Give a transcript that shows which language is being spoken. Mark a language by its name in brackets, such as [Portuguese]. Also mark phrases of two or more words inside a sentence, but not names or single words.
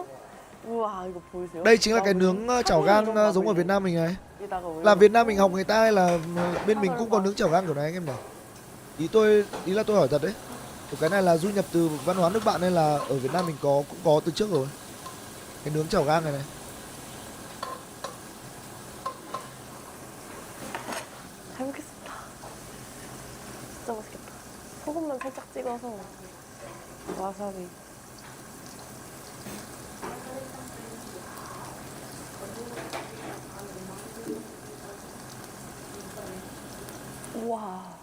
[Korean] 우와 이거 보이세요? [Vietnamese] Đây chính là cái nướng chảo gang giống ở Việt Nam mình này. [Korean] 여기다가 [Vietnamese] Là Việt Nam mình học người ta hay là bên mình cũng có nướng chảo gang kiểu này anh em nhỉ? Ý là tôi hỏi thật đấy. Cái này là du nhập từ văn hóa nước bạn nên là ở Việt Nam mình cũng có từ trước rồi. Cái nướng chảo gang này. [Korean] 잘 먹겠습니다. 진짜 맛있겠다. 소금만 살짝 찍어서 와사비. 우와.